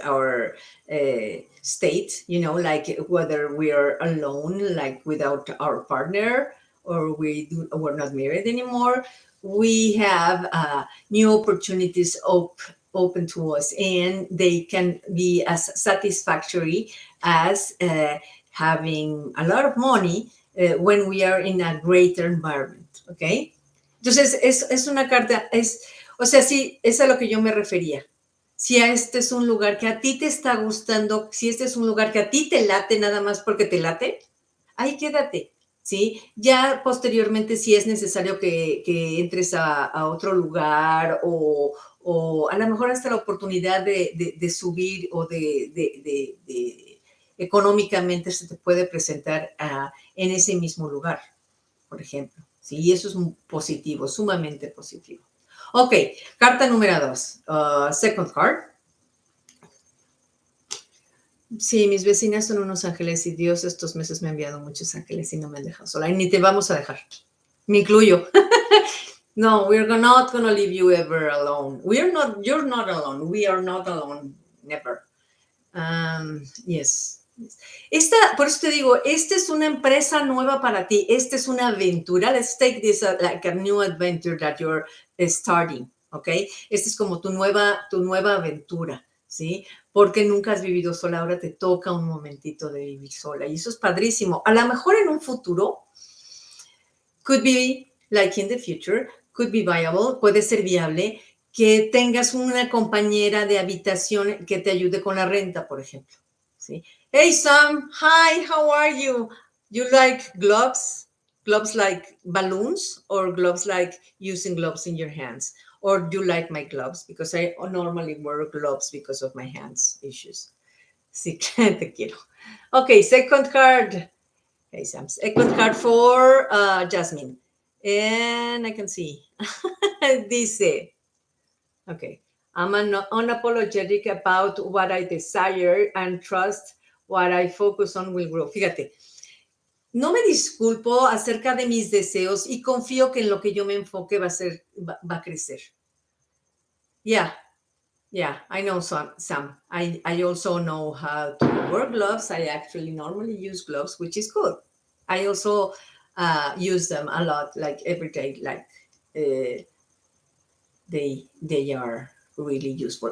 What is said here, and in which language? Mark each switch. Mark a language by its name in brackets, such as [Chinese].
[English] Our state, like whether we are alone, like without our partner, or we're not married anymore, we have new opportunities open to us, and they can be as satisfactory as having a lot of money when we are in a greater environment, ¿ok? [Spanish] Entonces, es una carta, o sea, sí, es a lo que yo me refería. Si este es un lugar que a ti te está gustando, si este es un lugar que a ti te late nada más porque te late, ahí quédate, ¿sí? Ya posteriormente, si es necesario que entres a otro lugar o a lo mejor hasta la oportunidad de subir o de económicamente se te puede presentar en ese mismo lugar, por ejemplo, ¿sí? Y eso es positivo, sumamente positivo. Ok, carta número 2, [English] second card. [Spanish] Sí, mis vecinas son unos ángeles y Dios estos meses me ha enviado muchos ángeles y no me han dejado sola. Y ni te vamos a dejar. Me incluyo. [English] No, we're not going to leave you ever alone. You're not alone. We are not alone. Never. Yes. [Spanish] Por eso te digo, esta es una empresa nueva para ti. Esta es una aventura. [English] Let's take this like a new adventure that you're starting, ¿ok? [Spanish] Esta es como tu nueva aventura, ¿sí? Porque nunca has vivido sola, ahora te toca un momentito de vivir sola. Y eso es padrísimo. A lo mejor en un futuro, [English] could be like in the future, could be viable, [Spanish] puede ser viable, que tengas una compañera de habitación que te ayude con la renta, por ejemplo, ¿sí? [English] Hey, Sam, hi, how are you? You like gloves? Gloves like balloons or gloves like using gloves in your hands? Or do you like my gloves? Because I normally wear gloves because of my hands issues. [Spanish] Sí, te quiero. [English] Okay, second card. Hey, Sam. Second card for Jasmine. And I can see. Dice, okay, I'm unapologetic about what I desire and trust what I focus on will grow. [Spanish] Fíjate, no me disculpo acerca de mis deseos y confío que en lo que yo me enfoque va a crecer. [English] Yeah, I know some. I also know how to wear gloves. I actually normally use gloves, which is good. I also use them a lot, like every day, like they are really useful.